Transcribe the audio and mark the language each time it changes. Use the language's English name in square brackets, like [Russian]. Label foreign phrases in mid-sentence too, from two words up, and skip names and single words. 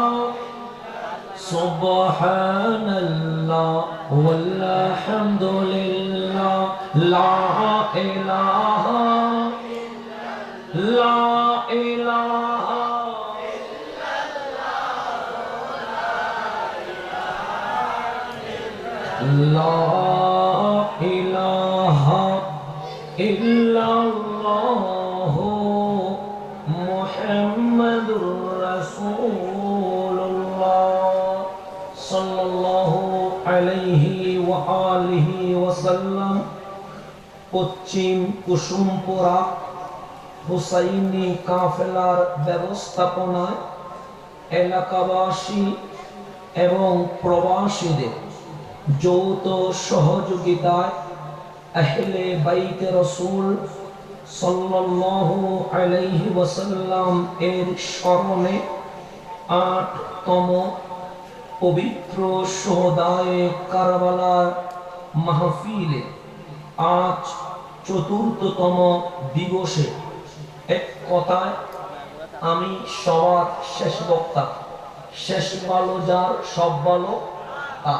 [Arabic] سبحان الله والحمد لله لا إله لا إله لا إله إلا الله محمد رسول الله صلى الله عليه وعلى آله وسلم. [Bangla] পশ্চিম কুসুমপুরা হুসাইনি কাফেলার ব্যবস্থাপনায় এলাকাবাসী এবং প্রবাসীদের যৌথ সহযোগিতায় আহলে বাইতে রাসূল [Arabic] صلى الله عليه وسلم [Bangla] এর স্মরণে ৮তম পবিত্র শুহাদায়ে কারবালার মাহফিলে আজ ৪র্থতম দিবসে এক কথায় আমি সবার শেষ বক্তা, শেষ ভালো যার সব ভালো তার।